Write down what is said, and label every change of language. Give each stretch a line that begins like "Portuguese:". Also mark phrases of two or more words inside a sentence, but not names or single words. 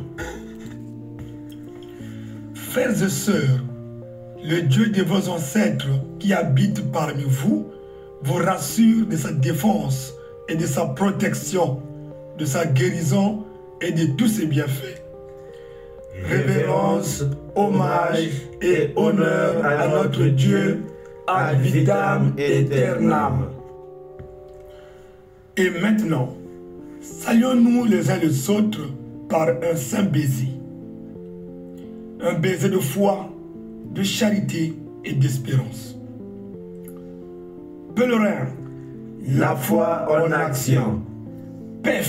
French: Frères et sœurs, le Dieu de vos ancêtres qui habite parmi vous rassure de sa défense et de sa protection, de sa guérison et de tous ses bienfaits. Révérence, hommage et honneur à notre Dieu,
Latin: ad vitam aeternam.
French: Et maintenant, saluons-nous les uns les autres par un saint baiser. Un baiser de foi, de charité et d'espérance. Pèlerin, la foi en action.